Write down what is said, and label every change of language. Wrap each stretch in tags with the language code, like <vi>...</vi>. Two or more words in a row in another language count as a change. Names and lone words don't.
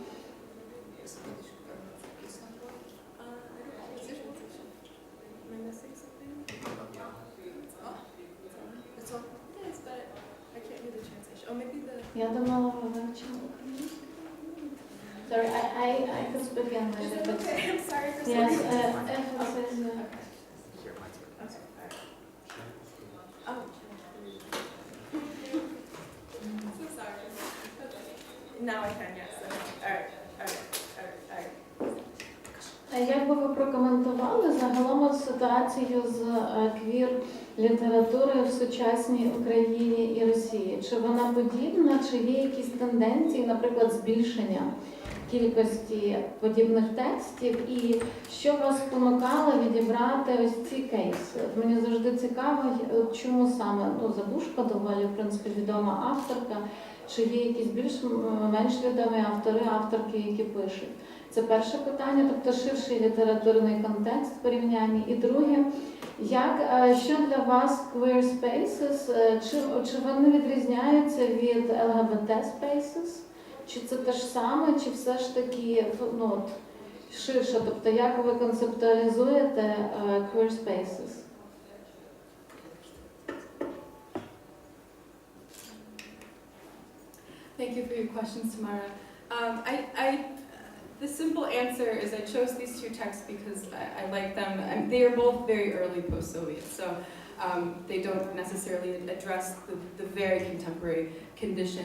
<uk>Я думала, ви вивчили.</uk> <en>Sorry, I could speak English. Okay, I'm sorry for Yes, saying Oh. So sorry. Okay. Now I can, yes. All right.</en> <uk>Як би ви прокоментували загалом ситуацію з квір-літературою в сучасній Україні і Росії? Чи вона подібна, чи є якісь тенденції, наприклад, збільшення кількості подібних текстів? І що вас спонукало відібрати ось ці кейси? Мені завжди цікаво, чому саме Забушко, доволі, в принципі, відома авторка, чи є якісь більш-менш відомі автори, авторки, які пишуть? Це перше питання, тобто ширший літературний контекст в порівнянні. І друге, що для вас</uk> <en>queer spaces,</en> <uk>чи вони відрізняються від</uk> <en>LGBT spaces?</en> <uk>Чи це те ж саме, чи все ж таки ширше? Тобто як ви концептуалізуєте</uk> <en>queer spaces? Thank you for your questions, Tamara. The simple answer is I chose these two texts because I like them. They are both very early post-Soviet, so they don't necessarily address the very contemporary condition.</en>